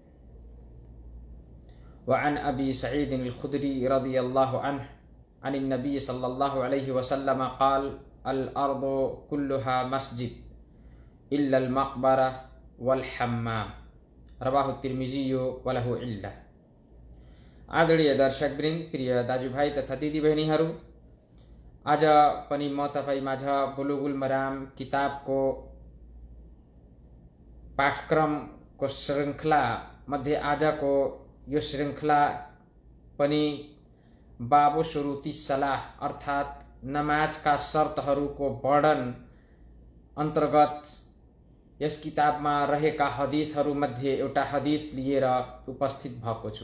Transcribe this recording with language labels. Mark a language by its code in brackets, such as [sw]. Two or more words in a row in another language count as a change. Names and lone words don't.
[ar] و عن أبي سعيد الخدري رضي الله عنه عن النبي صلى الله عليه وسلم قال الأرض كلها مسجد إلا المقبرة والحمام رواه الترمذي و له علة. [ne] आदरणीय दर्शकवृन्द, प्रिय दाजुभाइ तथा दिदीबहिनीहरू, आज पनि म तपाईमाझ बुलुगुल मराम किताबको पाठक्रमको श्रृङ्खला मध्ये आजको यो श्रृङ्खला पनि [ar] باب شروط الصلاة [ne] अर्थात् नमाजका शर्तहरूको वर्णन अन्तर्गत यस किताबमा रहेका हदीसहरू मध्ये एउटा हदीस लिएर उपस्थित भएको छु।